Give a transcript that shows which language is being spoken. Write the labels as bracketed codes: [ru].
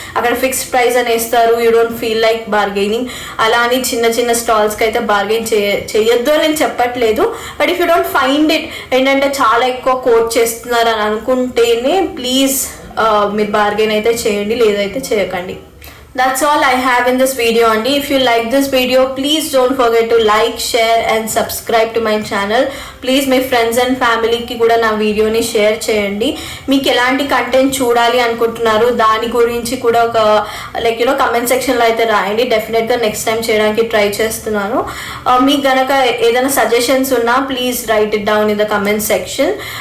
[te] అక్కడ fixed price అని వేస్తారు, [en] You don't feel like bargaining. [te] అలా అని చిన్న చిన్న స్టాల్స్కి అయితే బార్గెన్ చేయొద్దు అని నేను చెప్పట్లేదు. [en] but if you don't find it [te] ఏంటంటే చాలా ఎక్కువ కోట్ చేస్తున్నారు అని అనుకుంటేనే ప్లీజ్ మీరు బార్గెన్ అయితే చేయండి, లేదైతే చేయకండి. [en] That's all I have in this video andi. If you like this video, please don't forget to like, share and subscribe to my channel. [te] Please [en] my friends and family [te] ki kuda na video ni share cheyandi. Meeku elanti content చూడాలి అనుకుంటున్నారు దాని గురించి కూడా ఒక like comment section లో అయితే రాయండి. Definite గా నెక్స్ట్ టైం చేయడానికి ట్రై చేస్తున్నాను. మీకు గనక ఏదైనా సజెషన్స్ ఉన్నా [en] Please write it down in the comment section.